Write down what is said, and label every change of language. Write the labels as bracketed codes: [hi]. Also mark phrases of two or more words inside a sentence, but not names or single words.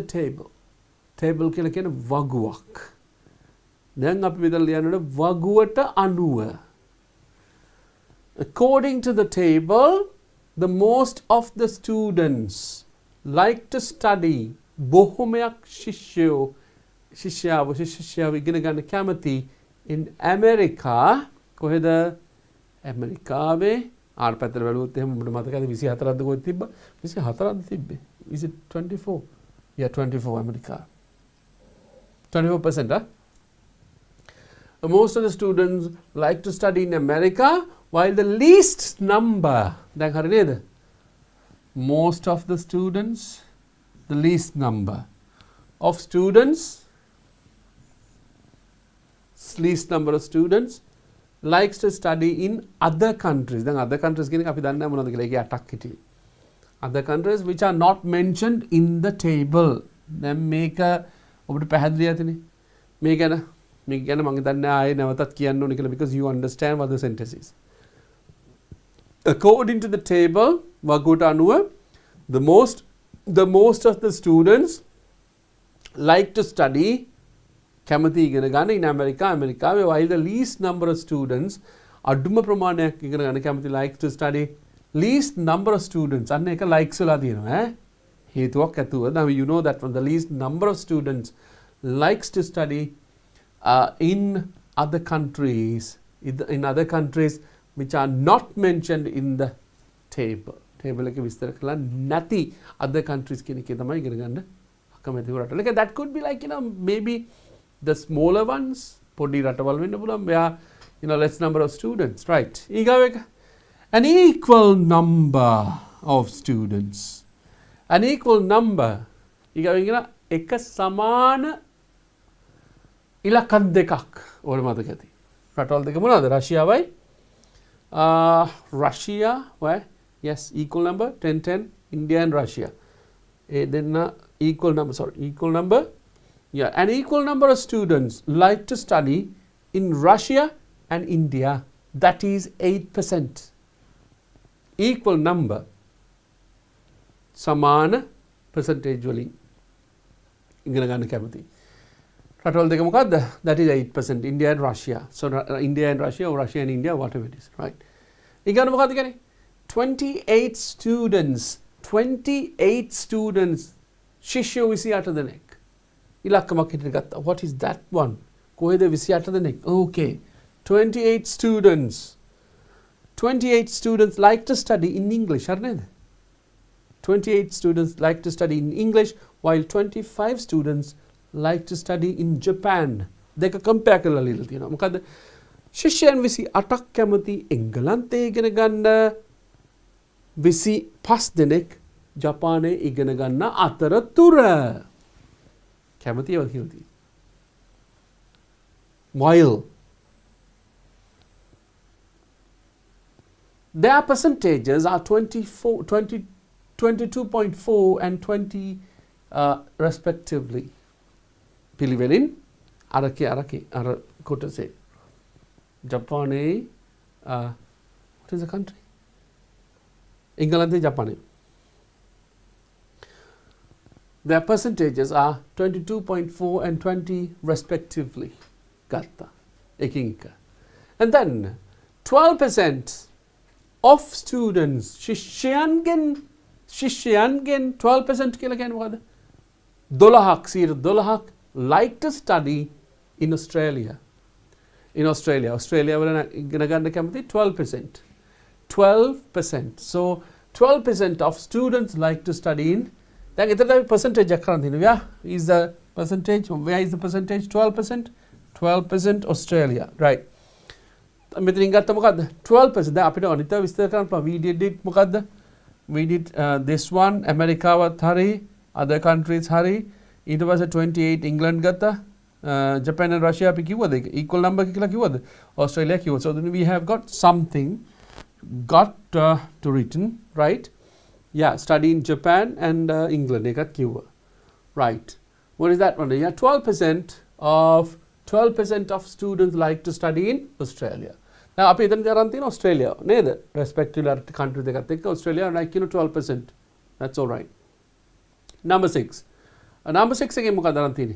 [si] table කියලා කියන්නේ වගුවක් දැන් අපි මෙතන ලියන්නේ වගුවට අනුව [en] according to the table the most of the students like to study [si] බොහොමයක් ශිෂ්‍යයෝ ඉගෙන ගන්න කැමති [en] in America [si] කොහෙද ඇමරිකාවේ ආර පැත්තට බැලුවොත් එහෙම ඔබට මතකද 24ක්ද කොහෙද තිබ්බා 24ක්ද තිබ්බේ [en] is it 24 yeah 24 America 24% most of the students like to study in America while the least number [si] දැන් හරි නේද [en] most of the students the least number of students least number of students likes to study in other countries [si] දැන් other countries කියන එක අපි දන්නේ නැහැ මොනවද කියලා ඒකේ 8ක් හිටියේ [en] other countries which are not mentioned in the table [si] දැන් මේක ඔබට පැහැදිලි ඇතිනේ. මේ ගැන මම හිතන්නේ ආයේ නැවතත් කියන්න ඕනේ කියලා [en] because you understand what the sentence is. According to the table [si] වගුවට අනුව [en] the most of the students like to study [si] කැමති ඉගෙන ගන්න [en] in America ඇමරිකාවේ while the least number of students [si] අඩුම ප්‍රමාණයක් ඉගෙන ගන්න කැමති [en] like to study least number of students [si] අන්න එක likes වෙලා තියෙනවා හේතුවක් ඇතුව. [en] Now you know that from the least number of students likes to study in other countries which are not mentioned in the table [si] එකේ විස්තර කරලා නැති [en] other countries [si] කියන එකේ තමයි ඉගෙන ගන්න අකමැති රටවල. [en] That could be like maybe the smaller ones [si] පොඩි රටවල් වෙන්න පුළුවන් [en] where less number of students, right? [si] ඊගාව එක [en] an equal number of students, an equal number [si] ඊගාව කියන එක සමාන ඉලක්කම් දෙකක් ඕන මතක ඇති. රටවල් දෙක මොනවද? රෂියාවයි [en] Russia, where yes, equal number 10 India and Russia. Then equal number. Yeah, an equal number of students like to study in Russia and India. That is 8%. Equal number. [si] Samana percentage වලින් ඉගෙන ගන්න කැමති. රටවල් දෙක මොකද්ද? [en] That is 8%. India and Russia. So India and Russia or Russia and India, whatever it is, right? [si] ඊගොල්ලෝ මොකද්ද කියන්නේ? 28 students ශිෂ්‍යයෝ 28 දෙනෙක් ඉලක්කමක් හිතට ගත්තා. [en] What is that one? [si] කොහෙද 28 දෙනෙක්? [en] Okay. 28 students like to study in English, [si] හරි නේද? [en] 28 students like to study in English while 25 students like to study in Japan. [si] දෙක compare කරලා ලියලා තියෙනවා. මොකද ශිෂ්‍යයන් 28ක් කැමති එංගලන්තයේ ඉගෙන ගන්න 25 දෙනෙක් ජපානයේ ඉගෙන ගන්න අතරතුර කැමති ඒවා කියලා තියෙනවා. [en] While their percentages are 22.4 and 20 respectively. [si] පිළිවෙලින් අරකේ අර කොටසේ ජපානයේ [en] what is the country? England, Japan. Their percentages are 22.4 and 20 respectively. Gatta. Ekinka. And then 12% of students [si] ශිෂ්‍යයන්ගෙන් 12% කියලා කියන්නේ මොකද? [en] 12ක් like to study in Australia. [si] In Australia වල ඉගෙන ගන්න කැමති 12%. 12%. [en] So 12% of students like to study in. [si] දැන් එතන percentage එකක් කරන් තියෙනවා. [en] Where is the percentage? 12%? 12% Australia. Right. [si] මෙතනින් ගත්ත මොකද්ද? 12%. දැන් අපිට අනිත් විස්තර කරන්න පුළුවන්. [en] We did මොකද්ද? We did this one [si] ඇමරිකාවත් හරි [en] other countries [si] හරි ඊට පස්සේ 28 England ගත්තා. Japan and Russia අපි කිව්වද ඒක [en] equal number [si] කියලා කිව්වද? Australia කිව්වා. [en] So then we have got something to written, right? Yeah, study in Japan and England [si] එකත් කිව්වා. [en] Right. What is that one? Yeah, 12% of students like to study in Australia. [si] Now අපි එතන කරන් තියෙන Australia නේද? [en] Respective country [si] දෙකත් එක්ක Australia like 12%. [en] That's all right. Number 6. Number 6 [si] එකේ මොකක්ද අරන් තියෙන්නේ?